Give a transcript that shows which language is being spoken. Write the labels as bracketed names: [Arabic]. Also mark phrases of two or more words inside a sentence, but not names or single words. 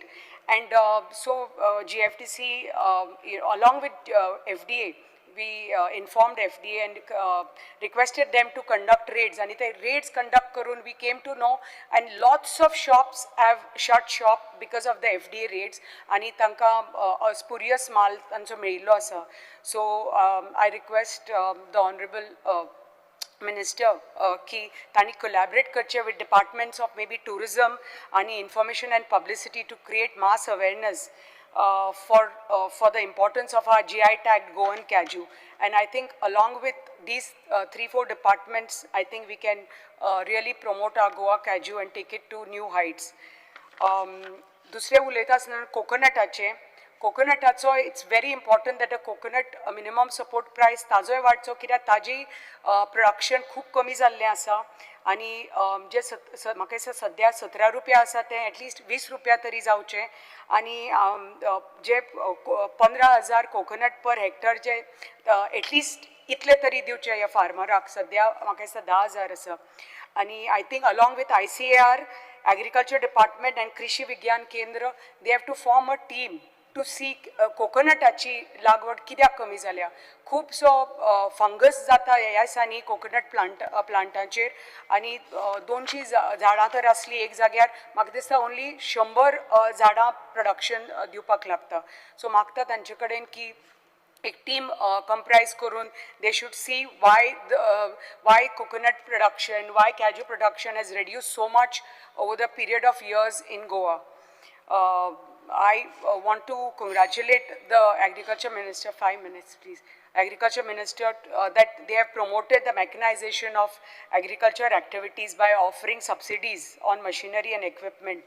[English] And so GFTC along with FDA, we informed FDA and requested them to conduct raids, and the raids conduct karun we came to know, and lots of shops have shut shop because of the FDA raids [Konkani] आणि तांकां spurious माल तांचो मेळिल्लो आसा. [English] So I request the honorable Minister [Konkani] की तांणी [English] collaborate करचे with departments of maybe tourism and information and publicity to create mass awareness for the importance of our GI tagged Goan Kaju. And I think along with these 3-4 departments, I think we can really promote our Goa Kaju and take it to new heights. [Konkani] दुसरे उलयता आसतना कोकोनटाचे कोकोनटाचो [English] it's very important that a coconut minimum support price [Konkani] ताजोय वाडचो कित्याक ताजी प्रोडक्शन खूब कमी जाल्लें आसा आनी जे म्हाका दिसता सद्या 17 रुपया आसा तें एटलिस्ट 20 रुपया तरी जावचें आनी जे 15,000 [English] coconut per hectare [Konkani] जे एटलिस्ट इतले तरी दिवचे ह्या फार्मराक सद्या म्हाका दिसता 10,000 आसा आनी [English] I think along with ICAR Agriculture Department and Krishi Vigyan Kendra, they have to form a team to [Konkani] see कोकोनटाची लागवड कित्याक कमी जाल्या खूबसो फंगस जाता ह्या दिसांनी कोकोनट प्लांटाचेर आनी 200 झाडां तर आसली एक जाग्यार म्हाका दिसता ओन्ली 100 झाडां प्रोडक्शन दिवपाक लागता सो मागता तांचे कडेन की एक टीम comprise करून [English] they should see why coconut production, why cashew production has reduced so much over the period of years in Goa. I want to congratulate the Agriculture Minister, 5 minutes please, Agriculture Minister that they have promoted the mechanization of agriculture activities by offering subsidies on machinery and equipment.